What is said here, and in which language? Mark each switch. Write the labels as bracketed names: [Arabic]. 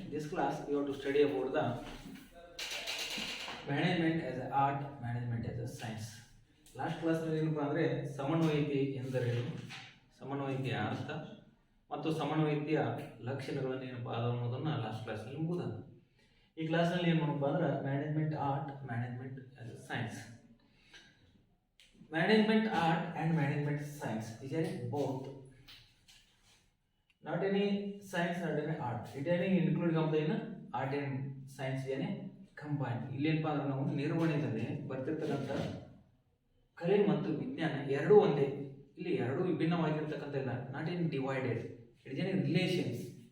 [English] This class we have to study about the management as an art, management as a science. [Kannada] Last ಕ್ಲಾಸ್ನಲ್ಲಿ ಏನಪ್ಪ ಅಂದರೆ ಸಮನ್ವಯತೆ ಎಂದರೇನು, ಸಮನ್ವಯತೆಯ ಅರ್ಥ ಮತ್ತು ಸಮನ್ವಯತೆಯ ಲಕ್ಷಣಗಳನ್ನು ಏನಪ್ಪ ಅನ್ನೋದನ್ನು ಲಾಸ್ಟ್ ಕ್ಲಾಸ್ನಲ್ಲಿ ಮುಗಿದ. ಈ ಕ್ಲಾಸ್ನಲ್ಲಿ ಏನು ಮಾಡಪ್ಪ ಅಂದ್ರೆ [English] Management art, management as a science. Management art and management science is both, not any science, not any art. It is including of the art and science combined. [Kannada] ಇಲ್ಲಿ ಏನಪ್ಪ ಅಂದ್ರೆ ನಾವು ನಿರ್ವಹಣೆಯಲ್ಲಿ ಬರ್ತಿರ್ತಕ್ಕಂಥ ಕಲೆ ಮತ್ತು ವಿಜ್ಞಾನ ಎರಡೂ ಒಂದೇ. ಇಲ್ಲಿ ಎರಡು ವಿಭಿನ್ನವಾಗಿರ್ತಕ್ಕಂಥ ಇಲ್ಲ, [English] Not in divided. It is relations.